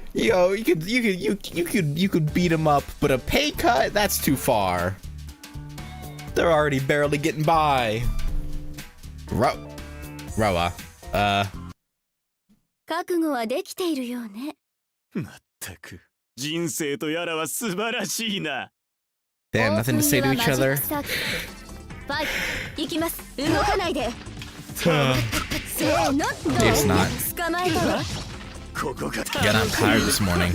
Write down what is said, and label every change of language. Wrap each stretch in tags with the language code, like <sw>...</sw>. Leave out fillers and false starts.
<en>You know, you could beat him up, but a pay cut? That's too far. They're already barely getting by. Roa.</en> <ja>覚悟はできているようね。まったく人生とやらは素晴らしいな。</ja> <en>They have nothing to say to each other.</en> <ja>ファイト行きます。動かないで。せーの。</ja> <en>Guess not.</en> <ja>捕まえたわ。ここが</ja> <en>Got out tired this morning.</en>